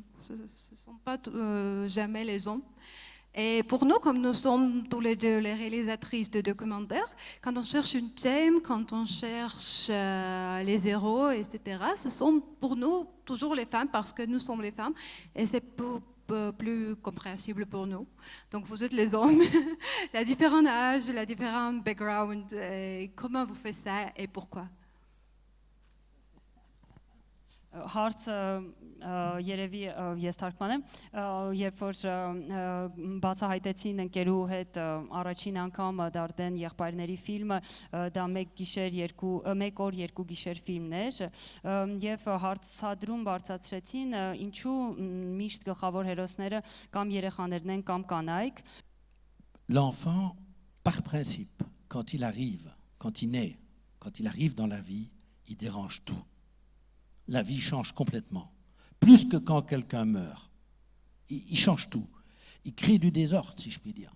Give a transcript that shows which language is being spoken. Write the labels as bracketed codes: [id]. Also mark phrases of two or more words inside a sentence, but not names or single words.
[fr] Ce ne sont pas jamais les hommes. Et pour nous, comme nous sommes tous les deux les réalisatrices de documentaires, quand on cherche un thème, quand on cherche les héros, etc., ce sont pour nous toujours les femmes parce que nous sommes les femmes et c'est plus compréhensible pour nous. Donc vous êtes les hommes, la différents âges, la différents backgrounds, comment vous faites ça et pourquoi? [hy] Հարցը երևի ես թարգմանեմ, երբ որ բացահայտեցին ընկերու հետ առաջին անգամ Դարդեն եղբայրների ֆիլմը, դա մեկ օր երկու գիշեր ֆիլմն էր եւ հարցադրում բարձրացրեցին ինչու միշտ գլխավոր հերոսները կամ երեխաներն են կամ կանայք։ [fr] L'enfant, par principe, quand il arrive, quand il naît, quand il arrive dans la vie, il dérange tout. La vie change complètement. Plus que quand quelqu'un meurt. Il change tout. Il crée du désordre, si je puis dire.